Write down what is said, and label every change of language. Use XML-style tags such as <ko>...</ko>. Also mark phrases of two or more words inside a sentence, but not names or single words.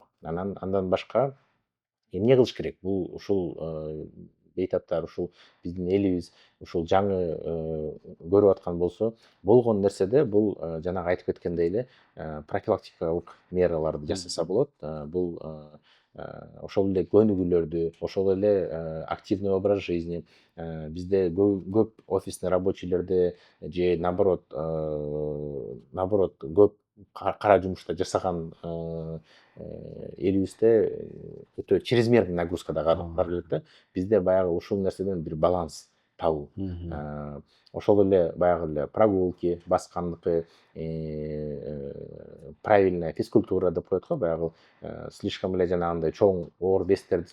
<ky>Андан башка эмне кылыш керек? Бул ушул бейтаптар, ушул биздин элибиз ушул жаңы көрүп аткан болсо, болгон нерседе бул жанагы айтып кеткендей эле профилактикалык мераларды жасаса болот. Бул ошол эле көнүгүүлөрдү, ошол эле</ky> <ru>активный образ жизни,</ru> <ky>бизде көп</ky> <ru>офисный рабочийлерде</ru> <ky>же наоборот көп кара жумушта жасаган элибизде өтө</ky> <ru>чрезмерный нагрузка</ru> <ky>да бар элек да. Бизде баягы ушул нерседен бир баланс табуу. Ошол эле баягы эле прогулки, баскандыкы,</ky> <ru>правильная физкультура</ru> <ky>деп коет го, баягы слишком эле жанагындай чоң оор вестерди</ky>